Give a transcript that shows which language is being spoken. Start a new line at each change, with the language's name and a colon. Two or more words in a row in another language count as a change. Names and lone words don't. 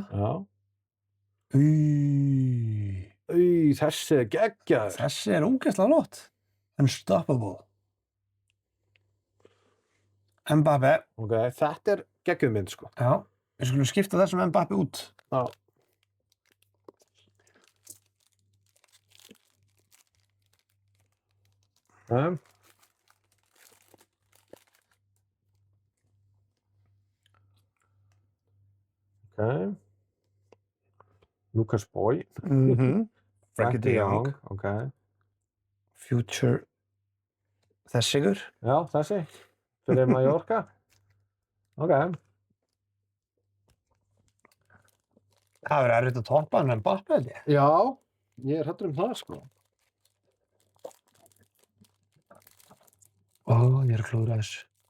Icelandic: Já. Þessi er geggjaður. Þessi er ógeðslega flott. Unstoppable. Mbappé. Ok, þetta er geggjuð mynd, sko. Já, við skulum skipta þessum Mbappé út. Já. Ok. Lucas Boy. Frankie de Jong. Ok. Future. Þessigur. Já, þessi. Fyrir Mallorca. Ok. Það verður erfitt að toppa hann Mbappé, held ég. Já, ég er hræddur það, sko. Ég er að klúðra þessu.